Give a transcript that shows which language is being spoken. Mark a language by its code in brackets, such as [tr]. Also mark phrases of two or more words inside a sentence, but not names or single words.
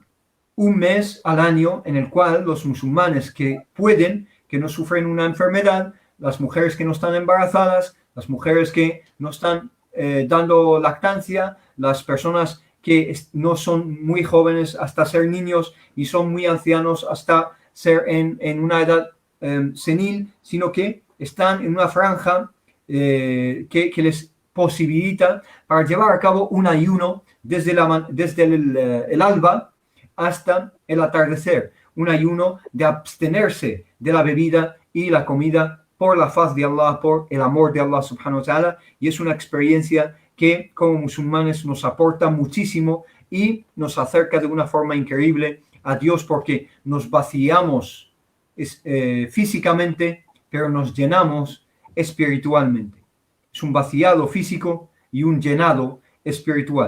[es] Un mes al año en el cual los musulmanes que pueden, que no sufren una enfermedad, las mujeres que no están embarazadas, las mujeres que no están dando lactancia, las personas que no son muy jóvenes hasta ser niños y son muy ancianos hasta ser en una edad senil, sino que están en una franja que les posibilita para llevar a cabo un ayuno desde el alba hasta el atardecer, un ayuno de abstenerse de la bebida y la comida por la faz de Allah, por el amor de Allah [ar] سبحانه وتعالى, [es] y es una experiencia que como musulmanes nos aporta muchísimo y nos acerca de una forma increíble a Dios, porque nos vaciamos físicamente, pero nos llenamos espiritualmente. Es un vaciado físico y un llenado espiritual.